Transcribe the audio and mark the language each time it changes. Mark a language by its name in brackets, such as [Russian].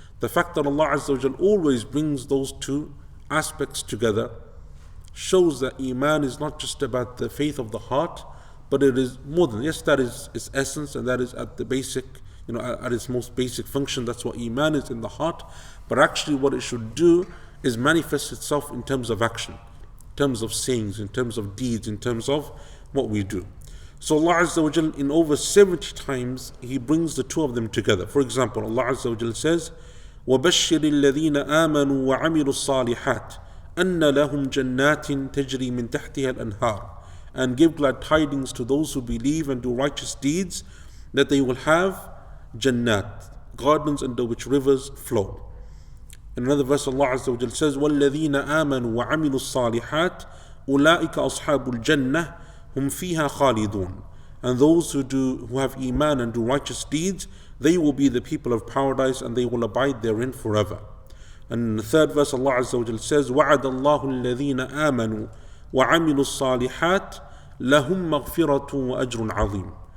[English] The fact that Allah Azza wa Jal always brings those two aspects together shows that Iman is not just about the faith of the heart, but it is more than, yes, that is its essence and that is at the basic, at its most basic function. That's what Iman is in the heart. But actually what it should do is manifest itself in terms of action, in terms of sayings, in terms of deeds, in terms of what we do. So Allah Azza wa Jal, in over 70 times, He brings the two of them together. For example, Allah Azza wa Jal says, [Arabic] وَبَشِّرِ الَّذِينَ آمَنُوا وَعَمِلُوا الصَّالِحَاتِ أَنَّ لَهُمْ جَنَّاتٍ تَجْرِي مِنْ تَحْتِهَا الْأَنْهَارِ. [English] And give glad tidings to those who believe and do righteous deeds, that they will have Jannat, gardens under which rivers flow. In another verse, Allah Azza wa Jal says, [Arabic] وَالَّذِينَ آمَنُوا وَعَمِلُوا الصَّالِحَاتِ أُولَٰئِكَ أَصْحَابُ الْجَنَّةِ هُمْ فِيهَا خَالِدُونَ. [English] And those who have Iman and do righteous deeds, they will be the people of paradise and they will abide therein forever. And in the third verse, Allah Azza wa Jal says, [Arabic] وَعَدَ اللَّهُ الَّذِينَ آمَنُوا وَعَمِلُوا الصَّالِحَاتِ لَهُمْ مَغْفِرَةٌ وَأَجْرٌ عَظِيمٌ.